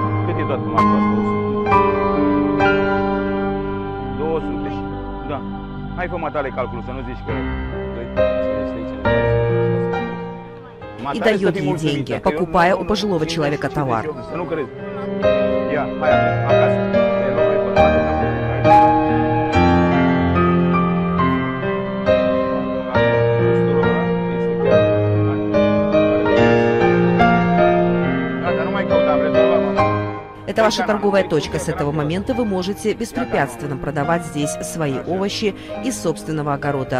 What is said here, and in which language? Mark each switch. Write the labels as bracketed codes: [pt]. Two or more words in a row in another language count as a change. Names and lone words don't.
[ro] Cât e toată marfa asta? 200 și... Da. Hai fă matale calculul, să nu zici că... [ru] И дает ей деньги, покупая у пожилого человека товар. [ro] Să nu crezi. Ia, hai acasă. [ru] Это ваша торговая точка. С этого момента вы можете беспрепятственно продавать здесь свои овощи из собственного огорода.